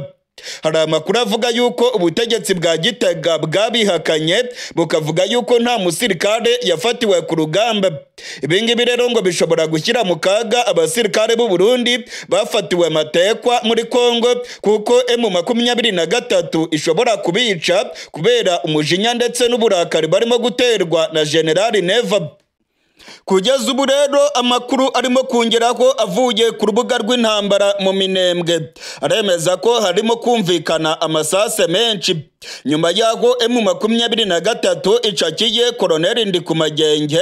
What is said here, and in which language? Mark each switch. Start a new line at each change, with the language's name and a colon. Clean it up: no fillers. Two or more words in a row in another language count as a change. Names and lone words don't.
Kinyarwanda: Hari amakuru avuga yuko ubutegetsi bwa Gitega bwabihakanye bukavuga yuko nta musirikare yafatiwe ku rugamba. Ibingibi rero ngo bishobora gushyira mu kaga abasirikare b'u Burundi bafatiwe Matekwa muri Congo, kuko M23 ishobora kubica kubera umujinya ndetse n'uburakari barimo guterwa na General Neva. Kugeza ubu rero amakuru arimo kongeraho avuye ku rubuga rw'intambara mu Minembwe aremeza ko harimo kumvikana amasase menshi nyuma yaho M23 icakiye Colonel Ndikumagenge.